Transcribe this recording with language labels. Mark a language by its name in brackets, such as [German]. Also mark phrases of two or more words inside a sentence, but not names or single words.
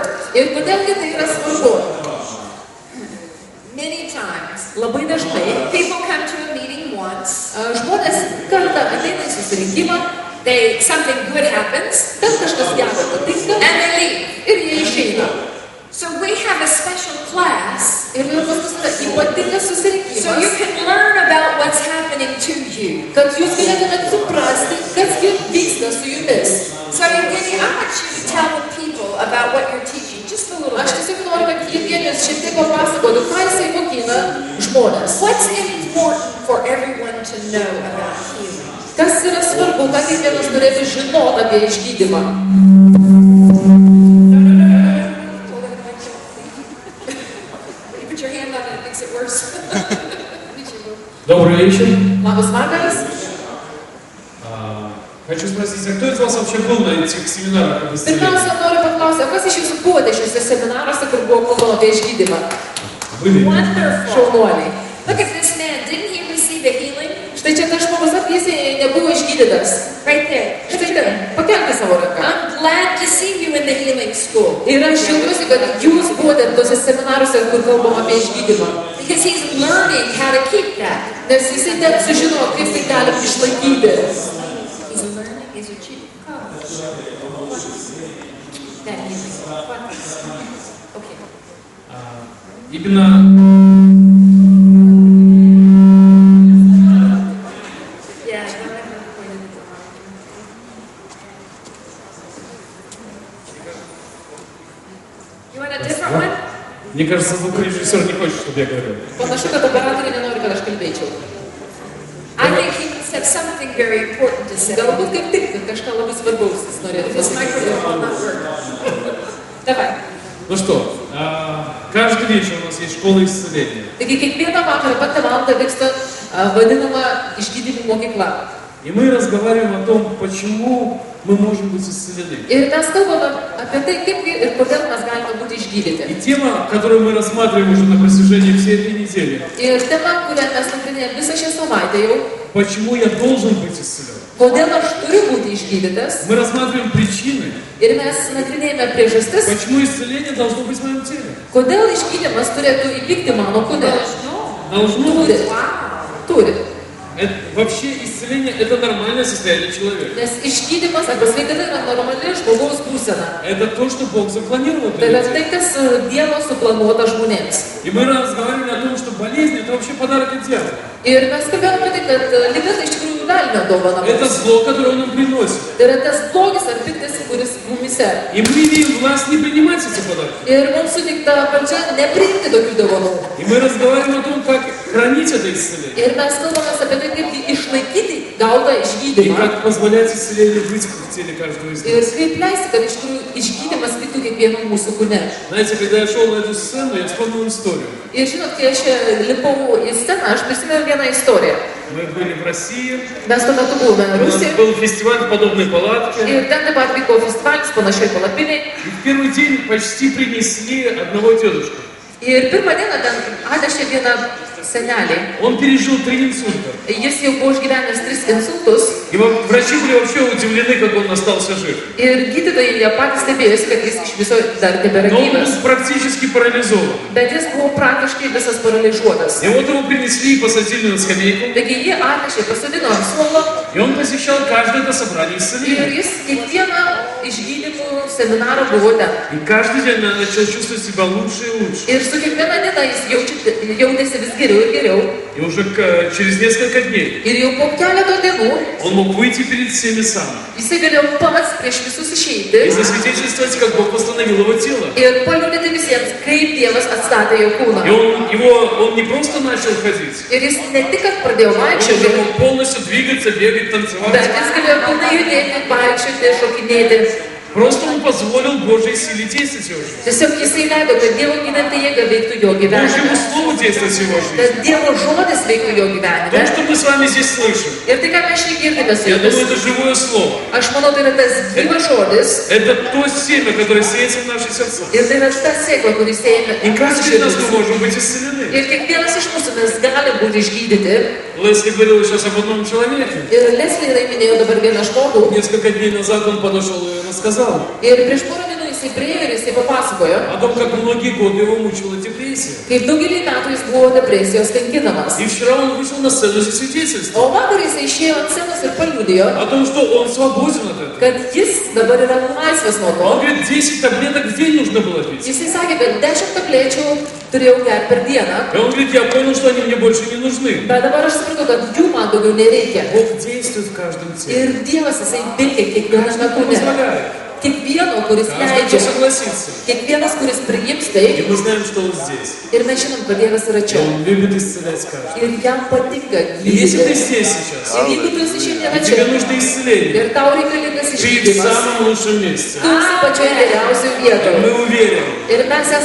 [Lithuanian] Ir kodėlgi tai yra svarbu? [English] Many times, [Lithuanian] Labai dažnai [English] people come to a meeting once, [Lithuanian] žmonės kartą ateina į susirinkimą, [English] something good happens, [Lithuanian] ten kažkas gero patinka [English] and they leave. [Lithuanian] ir jie išeina. [English] So we have a special class [Lithuanian] Ir pas mus yra ypatingas [English] so you [Lithuanian] susirinkimas, [English] can learn about what's happening to you. [Lithuanian] kad jūs galėtumėte suprasti, kas vyksta su jumis. [English] So Yevgeny, I want you to tell the people about what you're teaching, just a little [Lithuanian] Aš [English] bit. [Lithuanian] tiesiog noriu, kad Jevgenijus šiek tiek papasakotų, ką jisai mokina žmonės. [English] What's important for everyone to know about healing? [Lithuanian] Kas yra svarbu, ką kiekvienas turėtų žinoti apie išgydymą. [English] You put your hand on it, it makes it worse. [Russian] Добрый вечер. [Lithuanian] Labas vakaras. [Russian] Хочу спросить, а кто из вас вообще был на этих семинарах об исцелении? [Lithuanian] Pirmiausia, noriu paklausti, o kas iš jūsų buvote šiuose seminaruose, kur buvo kalbama apie išgydymą? [Russian] Были. [English] Wonderful. [Lithuanian] Šaunuoliai. [English] Look at this man. Didn't he receive a healing? [Lithuanian] Štai čia tas žmogus, ar jis nebuvo išgydytas? [English] Right there. [Lithuanian] Štai ten, pakelti savo ranką. [English] I'm glad to see you in the healing school. [Lithuanian] Ir aš džiaugiuosi, kad jūs buvote tose seminaruose, kur kalbam apie išgydymą. [English] Because he's learning how to keep that. [Lithuanian] Nes jisai ten sužino, kaip tai galim išlaikyti. [English] He's learning as a chief. That healing. Okay. [Russian] Именно [English] Yeah. You want a different one? [Russian] мне кажется, звукорежиссер не хочет, чтобы я говорил. [Lithuanian] Panašu, kad operatoriai nenori, kad aš kalbėčiau. [English] I think he must have something very important to say. [Lithuanian] Galbūt kaip tik kažką labai svarbaus jis norėtų [English] This [Lithuanian] pasakyti. [English] microphone will not work. [Russian] Давай. Ну что, каждый вечер у нас есть школа исцеления. [Lithuanian] Taigi kiekvieną vakarą 5 valandą vyksta vadinama išgydymų mokykla. [Russian] И мы разговариваем о том, почему мы можем быть исцелены. [Lithuanian] Ir mes kalbame apie tai, kaip ir kodėl mes galime būti išgydyti. [Russian] И тема, которую мы рассматриваем уже на протяжении всей этой недели, [Lithuanian] Ir tema, kurią mes nagrinėjame visą šią savaitę jau, [Russian] почему я должен быть исцелен. [Lithuanian] kodėl aš turiu būti išgydytas. [Russian] Мы рассматриваем причины, [Lithuanian] Ir mes nagrinėjame priežastis, [Russian] почему исцеление должно быть в моем теле. [Lithuanian] kodėl išgydymas turėtų įvykti mano kūne. [Russian] Должно [Lithuanian] Turi. [Russian] быть. [Lithuanian] Turi. [Russian] Вообще исцеление – это нормальное состояние человека. [Lithuanian] Nes išgydymas arba sveikata yra normali žmogaus būsena. [Russian] Это то, что Бог запланировал [Lithuanian] Tai [Russian] для [Lithuanian] yra [Russian] людей. [Lithuanian] tai, kas Dievo suplanuota žmonėms. [Russian] И мы разговаривали о том, что болезнь – это вообще подарок от дьявола. [Lithuanian] Ir mes kalbėjome apie tai, kad liga tai iš tikrųjų velnio dovana. [Russian] Это зло, которое он нам приносит. [Lithuanian] Tai yra tas blogis ar piktas, kuris mumise. [Russian] И мы имеем власть не принимать эти подарки. [Lithuanian] Ir mums suteikta valdžia nepriimti tokių dovanų. [Russian] И мы разговариваем о том, как хранить это исцеление. [Lithuanian] Ir mes kalbame apie tai, kaip išlaikyti gautą [Russian] И [Lithuanian] išgydymą. [Russian] как позволять исцелению быть в теле каждого из [Lithuanian] Ir [Russian] нас. [Lithuanian] kaip leisti, kad iš tikrųjų išgydymas vyktų kiekvienam mūsų kūne. [Russian] Знаете, когда я шел на эту сцену, я вспомнил историю. [Lithuanian] Ir žinot, kai aš lipau į sceną, aš prisimenu vieną istoriją. [Russian] Мы были в России, [Lithuanian] Mes tuo metu buvome [Russian] у нас [Lithuanian] Rusijoje. [Russian] был фестиваль в подобной палатке. [Lithuanian] Ir ten taip pat vyko festivalis panašiai palapiniai. [Russian] И в первый день почти принесли одного дедушку. [Lithuanian] Ir pirmą dieną ten atnešė vieną senelį. [Russian] Он пережил 3 инсульта. [Lithuanian] Jis jau buvo išgyvenęs 3 insultus. [Russian] И врачи были вообще удивлены, как он остался жив. [Lithuanian] Ir gydytojai jie patys stebėjosi, kad jis iš viso dar tebėra [Russian] Но он [Lithuanian] gyvas. [Russian] был практически парализован. [Lithuanian] Bet jis buvo praktiškai visas paralyžiuotas. [Russian] И вот его принесли и посадили на скамейку. [Lithuanian] Taigi jie atnešė, pasodino ant suolo [Russian] И он посещал каждое это собрание [Lithuanian] ir [Russian] исцеления. [Lithuanian] jis kiekvieną išgydymų seminarą buvo ten. [Russian] И каждый день он начал чувствовать себя лучше и лучше. [Lithuanian] Ir su kiekviena diena jis jautėsi vis geriau ir geriau. [Russian] И уже через несколько дней [Lithuanian] Ir jau po keleto dienų [Russian] он мог выйти перед всеми сам [Lithuanian] jisai galėjo pats prieš visus [Russian] и [Lithuanian] išeiti [Russian] засвидетельствовать, как Бог восстановил его тело. [Lithuanian] ir paliudyti visiems, kaip Dievas atstatė jo kūną. [Russian] И он не просто начал ходить, [Lithuanian] Ir jis ne tik, kad pradėjo [Russian] он уже [Lithuanian] vaikščioti, [Russian] мог полностью двигаться, бегать, танцевать. [Lithuanian] bet jis galėjo pilnai judėti, vaikščioti, šokinėti. [Russian] Просто он позволил Божьей силе действовать в его жизни. [Lithuanian] Tiesiog jisai leido, kad Dievo gyventa jėga veiktų jo [Russian] Божьему [Lithuanian] gyvenime. [Russian] Слову действовать в его жизни. [Lithuanian] Kad Dievo žodis veiktų jo [Russian] То, [Lithuanian] gyvenime. [Russian] что мы с вами здесь слышим, [Lithuanian] Ir tai, ką mes čia girdime su [Russian] я думаю, [Lithuanian] jumis, [Russian] это живое Слово. [Lithuanian] aš manau, tai yra tas gyvas žodis. [Russian] Это то семя, которое сеется в наши сердца. [Lithuanian] Ir tai yra ta sėkla, kuris sėjame [Russian] И [Lithuanian] į mūsų [Russian] каждый из нас мы [Lithuanian] širdis. [Russian] можем быть исцелены. [Lithuanian] Ir kiekvienas iš mūsų mes galim būti išgydyti. [Russian] Лесли говорил сейчас об одном человеке. [Lithuanian] Ir Leslie minėjo dabar vieną žmogų. [Russian] Несколько дней назад он подошел и рассказал [Lithuanian] Ir prieš porą dienų jisai priėjo ir jisai papasakojo, [Russian] о том, как многие годы его мучила депрессия. [Lithuanian] kaip daugelį metų jis buvo depresijos kankinamas. [Russian] И вчера он вышел на сцену за свидетельство [Lithuanian] O vakar jisai išėjo ant scenos ir paliudijo, [Russian] о том, что он свободен от этого. [Lithuanian] kad jis dabar yra laisvas nuo [Russian] Он [Lithuanian] to. [Russian] говорит, 10 таблеток в день нужно было пить. [Lithuanian] Jisai sakė, kad 10 tablečių turėjau gerti per dieną, [Russian] И он говорит, я понял, что они мне больше не нужны. [Lithuanian] bet dabar aš supratau, kad jų man daugiau nereikia. [Russian] Бог действует в каждом теле. [Lithuanian] Ir Dievas jisai veikia kiekviename [Russian] Кто [Lithuanian] kūne. [Russian] позволяет. [Lithuanian] Kiekvieno, kuris [Russian] Каждый, кто [Lithuanian] leidžia, [Russian] согласится. [Lithuanian] kiekvienas, kuris priims [Russian] И [Lithuanian] tai. [Russian] мы знаем, что он здесь. [Lithuanian] Ir mes žinom, kad Dievas yra [Russian] И [Lithuanian] čia. [Russian] он любит исцелять каждого. [Lithuanian] Ir jam patinka [Russian] И если ты [Lithuanian] gydyti. [Russian] здесь сейчас, [Lithuanian] Ir jeigu tu esi šiandien [Russian] и тебе [Lithuanian] čia [Russian] нужно исцеление, [Lithuanian] ir tau reikalingas [Russian] ты в [Lithuanian] išgydymas, [Russian] самом лучшем месте. [Lithuanian] tu esi pačioje geriausioje [Russian] И [Lithuanian] vietoje. [Russian] мы уверены, [Lithuanian] Ir mes esam